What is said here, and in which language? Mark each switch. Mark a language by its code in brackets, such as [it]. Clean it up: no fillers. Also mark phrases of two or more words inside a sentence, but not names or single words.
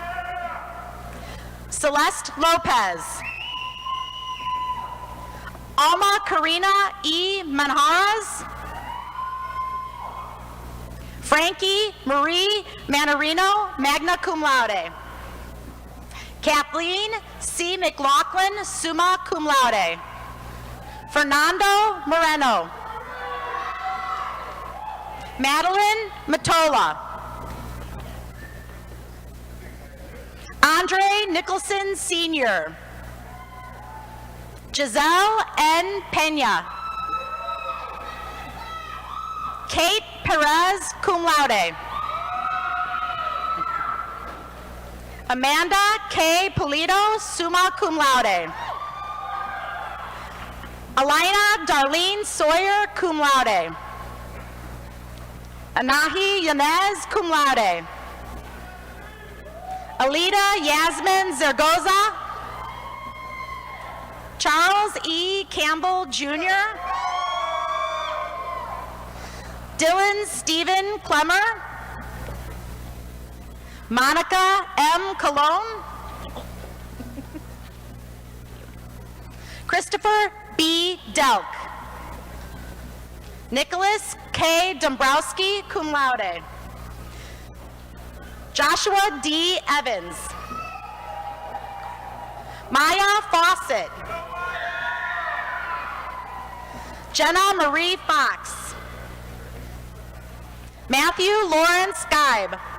[en] Celeste Lopez. Alma Karina E. Manjares. Frankie Marie Manarino, [la] magna cum laude. [en] Kathleen C. McLaughlin, [la] summa cum laude. [en] Fernando Moreno. Madeline Matola. Andre Nicholson Sr. Giselle N. Pena. Kate Perez, [la] cum laude. [en] Amanda K. Polito, [la] summa cum laude. [en] Alina Darlene Sawyer, [la] cum laude. [en] Anahi Yanez, [la] cum laude. [en] Alida Yasmin Zergoza. Charles E. Campbell, Jr. Dylan Stephen Clemmer. Monica M. Colon. Christopher B. Delk. Nicholas K. Dombrowski, [la] cum laude. [en] Joshua D. Evans. Maya Fawcett. Jenna Marie Fox. Matthew Lawrence Skybe.